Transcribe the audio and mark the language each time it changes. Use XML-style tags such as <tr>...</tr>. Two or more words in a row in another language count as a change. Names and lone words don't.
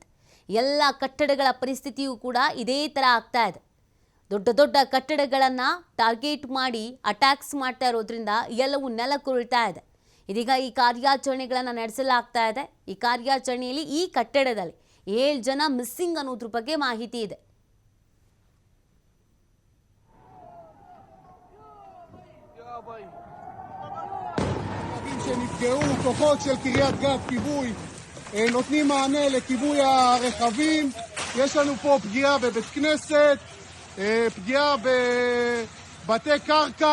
<kn>ಎಲ್ಲ ಕಟ್ಟಡಗಳ ಪರಿಸ್ಥಿತಿಯೂ ಕೂಡ ಇದೇ ಥರ ಆಗ್ತಾ ಇದೆ. ದೊಡ್ಡ ದೊಡ್ಡ ಕಟ್ಟಡಗಳನ್ನು ಟಾರ್ಗೆಟ್ ಮಾಡಿ ಅಟ್ಯಾಕ್ಸ್ ಮಾಡ್ತಾ ಇರೋದ್ರಿಂದ ಎಲ್ಲವೂ ನೆಲಕ್ಕುರುಳ್ತಾ ಇದೆ. ಇದೀಗ ಈ ಕಾರ್ಯಾಚರಣೆಗಳನ್ನು ನಡೆಸಲಾಗ್ತಾ ಇದೆ. ಈ ಕಾರ್ಯಾಚರಣೆಯಲ್ಲಿ ಈ ಕಟ್ಟಡದಲ್ಲಿ 7 ಜನ ಮಿಸ್ಸಿಂಗ್ ಅನ್ನೋದ್ರ ಬಗ್ಗೆ ಮಾಹಿತಿ ಇದೆ.</kn> <he>שנפגעו, כוחות של קריית גת כיבוי נותנים מענה לכיבוי הרכבים. יש לנו פה פגיעה בבית כנסת, פגיעה בבתי קרקע.</he>